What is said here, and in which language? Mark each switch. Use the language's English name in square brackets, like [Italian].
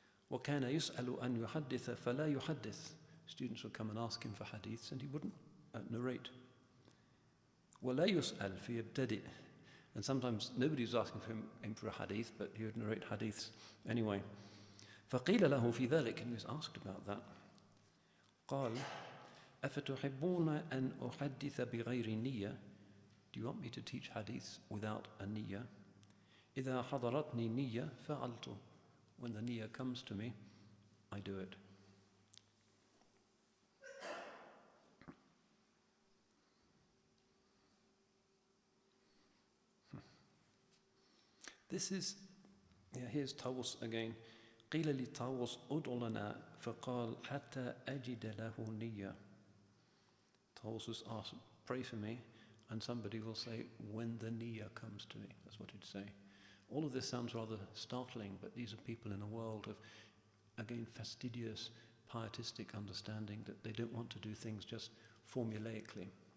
[Arabic] وَكَانَ يُسْأَلُ أَنْ يُحَدِّثَ فَلَا يُحَدِّث. [English] Students would come and ask him for hadiths and he wouldn't narrate. [Arabic] وَلَا يُسْأَلْ فِيَبْتَدِئ. [English] And sometimes nobody was asking him for a hadith, but he would narrate hadiths anyway. [Arabic] فَقِيلَ لَهُ فِي ذَلِكَ, [English] and he was asked about that. [Arabic] قال أفتحبون أن أحدث بغير نية? [English] Do you want me to teach hadiths without a niyyah? [Arabic] إذا حضرتني نية فعلت. [English] When the niyyah comes to me, I do it. This is, here's Tawus again. [Arabic] قيل لطاووس ادع لنا فقال حتى أجد له نية. [English] Tawus was asked, pray for me, and somebody will say, when the niyyah comes to me. That's what he'd say. All of this sounds rather startling, but these are people in a world of, again, fastidious, pietistic understanding that they don't want to do things just formulaically.